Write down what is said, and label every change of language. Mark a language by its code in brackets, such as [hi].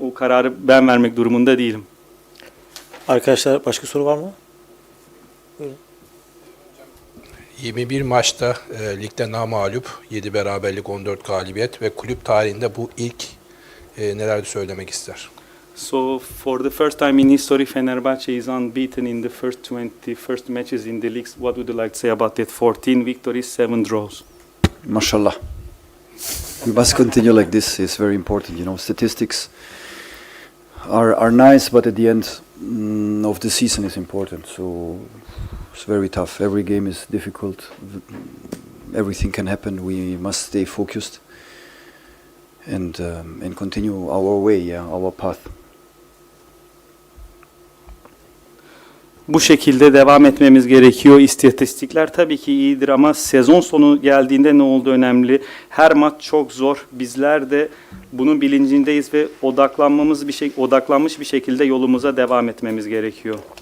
[tr] O kararı ben vermek durumunda değilim. Arkadaşlar başka soru var mı? Buyurun. 21 maçta ligde namağlup, 7 beraberlik, 14 galibiyet ve kulüp tarihinde bu ilk neler söylemek ister? [en] So for the first time in history, Fenerbahçe is unbeaten in the first 20 first matches in the leagues. What would you like to say about that? 14 victories, 7 draws. [ar] Mashallah. [en] We must continue like this. It's very important. You know, statistics are nice, but at the end of the season is important. So it's very tough. Every game is difficult. Everything can happen. We must stay focused and continue our way, our path. [tr] Bu şekilde devam etmemiz gerekiyor. İstatistikler tabii ki iyidir ama sezon sonu geldiğinde ne olduğu önemli. Her maç çok zor. Bizler de bunun bilincindeyiz ve odaklanmış bir şekilde yolumuza devam etmemiz gerekiyor.